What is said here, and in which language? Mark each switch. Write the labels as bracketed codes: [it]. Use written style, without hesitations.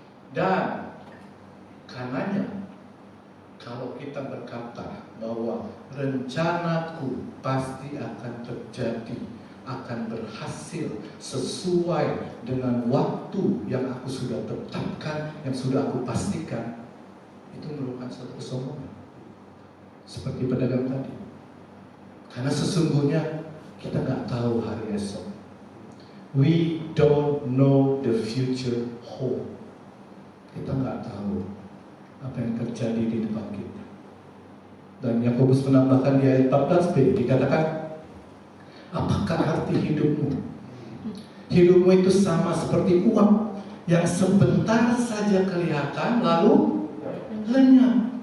[id] Dan karenanya, kalau kita berkata bahwa rencanaku pasti akan terjadi, akan berhasil sesuai dengan waktu yang aku sudah tetapkan, yang sudah aku pastikan, itu merupakan suatu kesombongan. Seperti pedagang tadi. Karena sesungguhnya kita nggak tahu hari esok. [en] We don't know the future hold. [id] Kita nggak tahu apa yang terjadi di depan kita. Dan Yakobus menambahkan di ayat 14b, dikatakan, apakah arti hidupmu? Hidupmu itu sama seperti uap yang sebentar saja kelihatan lalu lenyap.